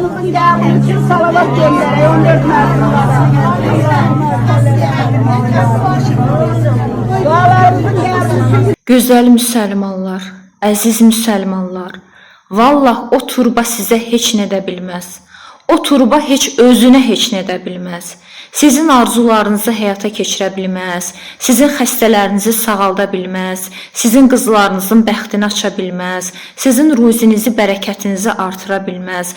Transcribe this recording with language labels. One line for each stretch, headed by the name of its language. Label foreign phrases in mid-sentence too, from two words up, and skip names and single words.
Turkish: geldiğin için salavat göndereyim 14 Mart'lara. Dualarımızın geldiği için.
Azerbaijani: Gözəl müsəlmanlar, əziz müsəlmanlar, vallah o turba sizə heç nə edə bilməz. O turba heç özünə heç nə edə bilməz. Sizin arzularınızı həyata keçirə bilməz, sizin xəstələrinizi sağalda bilməz, sizin qızlarınızın bəxtini aça bilməz, sizin ruzinizi, bərəkətinizi artıra bilməz.